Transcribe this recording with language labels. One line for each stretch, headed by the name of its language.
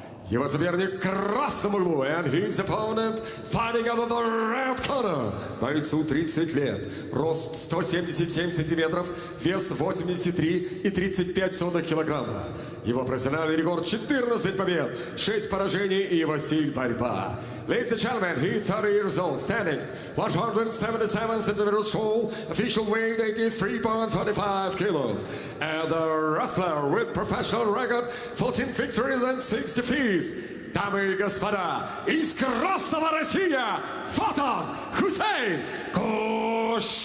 Russian: Его соперник в красном углу,
English: and his opponent fighting out of the red corner.
Russian: Бойцу 30 лет, рост 177 сантиметров, вес 83,35 килограмма. Его профессиональный рекорд 14 побед, 6 поражений и его стиль борьба.
English: Ladies and gentlemen, he's 30 years old, standing 177 centimeters tall, official weight 83.35 kilos. And the wrestler with professional record, 14 victories and 6 defeats.
Russian: Дамы и господа, из Красного Россия, Фатан Хусейн Kushagov.